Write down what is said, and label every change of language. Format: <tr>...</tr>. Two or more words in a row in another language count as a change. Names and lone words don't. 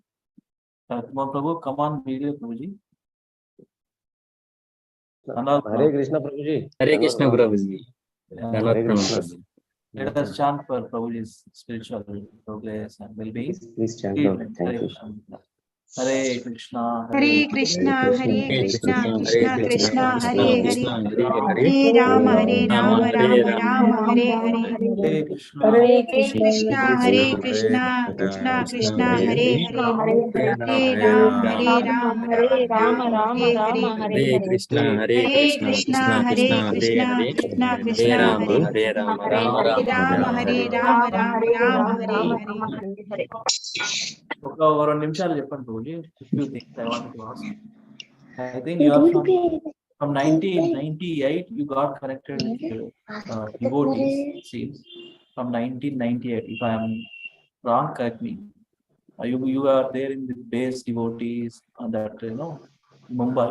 <en>Prabhu, come on video, Prabhuji. Hare Krishna Prabhuji. Hare Krishna Prabhuji. Hare Krishna. Let us chant for Prabhuji's spiritual progress and well-being. Please chant out. Thank you. Hare Krishna, Hare Krishna, Hare Krishna, Krishna Krishna, Hare Hare, Hare Rama, Hare Rama, Rama Rama, Hare Hare. Hare Krishna, Hare Krishna, Hare Krishna, Krishna Krishna, Hare Hare, Hare Rama, Hare Rama, Rama Rama, Hare Hare. Hare Krishna, Hare Krishna, Hare Krishna, Krishna Krishna, Hare Rama, Hare Hare Rama, Hare Rama Rama, Rama, Hare Rama, Rama Rama, Hare Hare.</en> <te>ఒక 2 నిమిషాలు చెప్పండి Prabhuji.</te> <en>Few things I wanted to ask. I think you are from 1998 you got connected with devotees, seems. From 1998, if I am wrong, correct me. You are there in the base devotees and that Mumbai.</en>